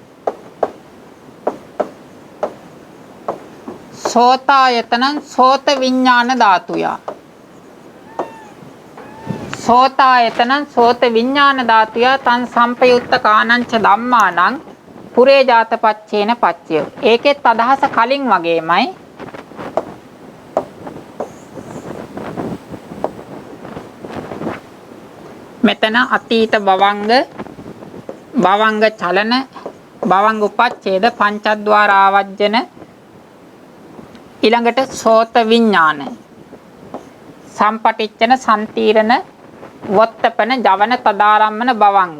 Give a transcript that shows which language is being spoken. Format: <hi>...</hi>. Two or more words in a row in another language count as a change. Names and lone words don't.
<pi>සෝතායතන සෝත විඥාන ධාතුය. සෝතායතන සෝත විඥාන ධාතුය තන් සම්පයුත්ත කානංච ධම්මානං පුරේ ජාතපච්චේන පච්චය.</pi> <si>ඒකෙත් අදහස කලින් වගේමයි.</si> <pi>මෙතන අතීත භවංග චලන භවංග උපච්ඡේද පංචද්වාර ආවජ්ජන ඊළඟට සෝත විඥාන සම්පටිච්ඡන සම්තීරණ වොත්තපන ජවන තදාරම්මන භවංග.</pi>